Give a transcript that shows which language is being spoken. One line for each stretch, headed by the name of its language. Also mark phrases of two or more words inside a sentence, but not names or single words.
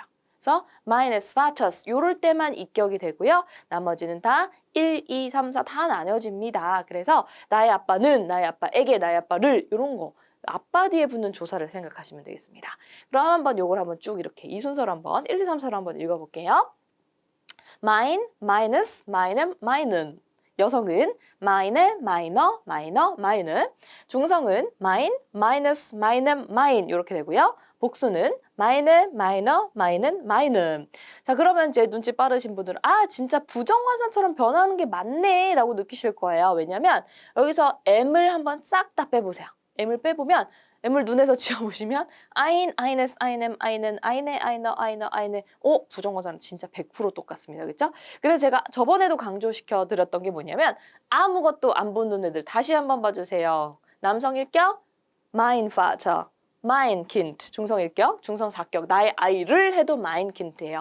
Korean: 그래서
German: meines Vaters
Korean: 요럴 때만 입격이 되고요. 나머지는 다 1, 2, 3, 4 다 나뉘어집니다. 그래서 나의 아빠는, 나의 아빠에게, 나의 아빠를 이런 거 아빠 뒤에 붙는 조사를 생각하시면 되겠습니다. 그럼 한번 요걸 한번 쭉 이렇게 이 순서로 한번 1, 2, 3, 4로 한번 읽어볼게요.
German: mine, meines, meinem, meinen.
Korean: 여성은
German: meine, meiner, meiner, meine.
Korean: 중성은
German: mine, meines, meinem, mein
Korean: 이렇게 되고요. 복수는
German: meine, meiner, meinen, meinem.
Korean: 자, 그러면 제 눈치 빠르신 분들은 아, 진짜 부정관사처럼 변하는 게 맞네 라고 느끼실 거예요. 왜냐면 여기서 M을 한번 싹 다 빼보세요. M을 빼보면 M을 눈에서 지워보시면
German: ein, eines, einem, einen, eine, einer, einer, eine.
Korean: 부정관사는 진짜 100% 똑같습니다. 그렇죠? 그래서 제가 저번에도 강조시켜 드렸던 게 뭐냐면 아무것도 안 붙는 애들 다시 한번 봐주세요. 남성 1격
German: mein Vater. mein Kind,
Korean: 중성 1격, 중성 4격, 나의 아이를 해도
German: mein Kind
Korean: 예요.